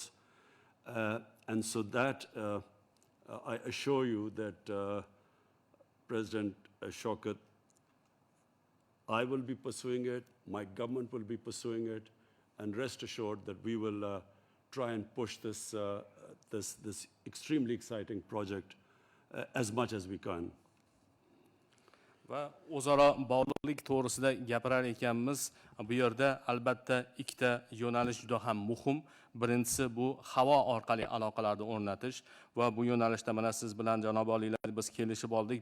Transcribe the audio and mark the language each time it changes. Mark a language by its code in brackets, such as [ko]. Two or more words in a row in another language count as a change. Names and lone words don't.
[en] And so that, I assure you that President Shavkat, I will be pursuing it, my government will be pursuing it, and rest assured that we will try and push this extremely exciting project as much as we can. [uz] Va o'zaro bog'liqlik to'g'risida gapirar ekanmiz. Bu yerda albatta ikkita yo'nalish juda ham muhim. Birinchisi bu havo orqali aloqalarni o'rnatish va bu yo'nalishda mana siz bilan janob oliylar biz kelishib oldik.